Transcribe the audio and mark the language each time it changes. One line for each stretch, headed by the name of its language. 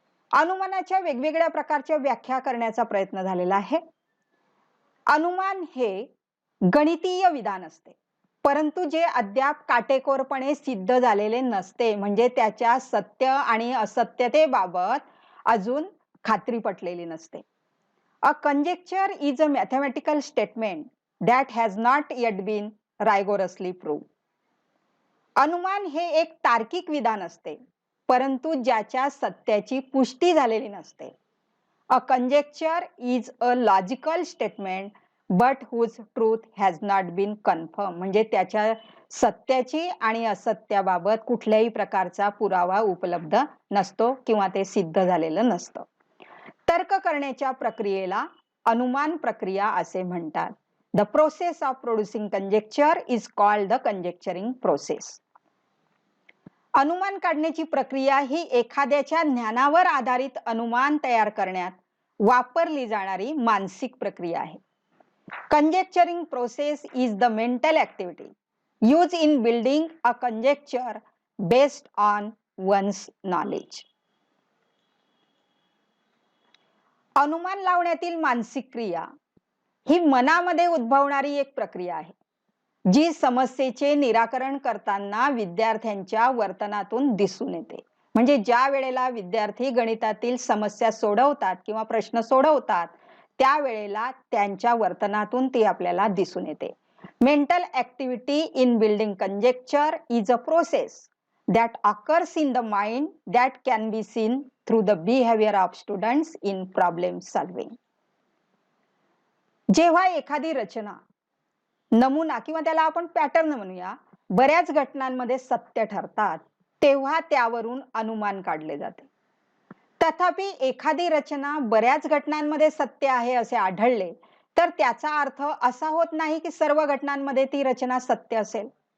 Marathi: अनुमानाच्या वेगवेगळ्या प्रकारच्या व्याख्या करण्याचा प्रयत्न झालेला आहे. अनुमान हे गणितीय विधान असते, परंतु जे अद्याप काटेकोरपणे सिद्ध झालेले नसते, म्हणजे त्याच्या सत्य आणि असत्यतेबाबत अजून खात्री पटलेली नसते.
English: A conjecture is a mathematical statement that has not yet been rigorously proved.
Marathi: अनुमान हे एक तार्किक विधान असते, परंतु ज्याच्या सत्याची पुष्टी झालेली नसते.
English: A conjecture is a logical statement but whose truth has not been confirmed.
Marathi: म्हणजे त्याच्या सत्याची आणि असत्याबाबत कुठल्याही प्रकारचा पुरावा उपलब्ध नसतो किंवा ते सिद्ध झालेलं नसतं. तर्क करण्याच्या प्रक्रियेला अनुमान प्रक्रिया असे म्हणतात.
English: The process of producing conjecture is called the conjecturing process.
Marathi: अनुमान काढण्याची प्रक्रिया ही एखाद्याच्या ज्ञानावर आधारित अनुमान तयार करण्यात वापरली जाणारी मानसिक प्रक्रिया आहे.
English: Conjecturing process is the mental activity used in building a conjecture based on one's knowledge.
Marathi: अनुमान लावण्यातील मानसिक क्रिया ही मनामध्ये उद्भवणारी एक प्रक्रिया आहे, जी समस्येचे निराकरण करताना विद्यार्थ्यांच्या वर्तनातून दिसून येते. म्हणजे ज्या वेळेला विद्यार्थी गणितातील समस्या सोडवतात किंवा प्रश्न सोडवतात, त्यावेळेला त्यांच्या वर्तनातून ती आपल्याला दिसून येते.
English: Mental activity in building conjecture is a process that occurs in the mind that can be seen through the behavior of students in problem solving.
Marathi: जेव्हा एखादी रचना, नमुना किंवा त्याला आपण पॅटर्न म्हणूया, बऱ्याच घटनांमध्ये सत्य ठरतात, तेव्हा त्यावरून अनुमान काढले जाते. तथापि एखादी रचना बऱ्याच घटनांमध्ये सत्य आहे असे आढळले, तर त्याचा अर्थ असा होत नाही की सर्व घटनांमध्ये ती रचना सत्य असेल.